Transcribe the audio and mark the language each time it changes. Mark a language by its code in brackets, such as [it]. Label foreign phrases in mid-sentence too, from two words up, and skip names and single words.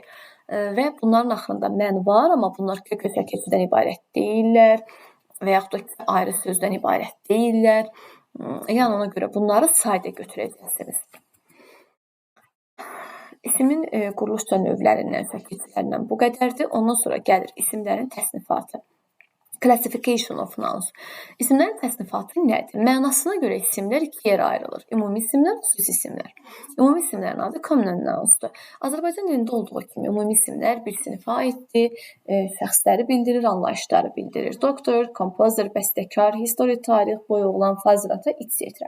[az] Və bunların axırında mən var, amma bunlar kökə sözdən ibarət deyirlər və yaxud da ayrı sözdən ibarət deyirlər. Yəni ona görə bunları sayda götürəcəksiniz. İsimin quruluş növlərindən, şəkillərindən bu qədərdir. Ondan sonra gəlir isimlərin təsnifatı. [en] Classification of nouns. [az] İsimlərin təsnifatı nədir? Mənasına görə isimlər iki yerə ayrılır. Ümumi isimlər, xüsusi isimlər. Ümumi isimlərin adı [en] common nounsdur. [az] Azərbaycan dilində olduğu kimi ümumi isimlər bir sinifə aiddir, şəxsləri bildirir, anlayışları bildirir. Doktor, kompozer, bəstəkar, histori, tarix, boy oğlan, fazilata, etc.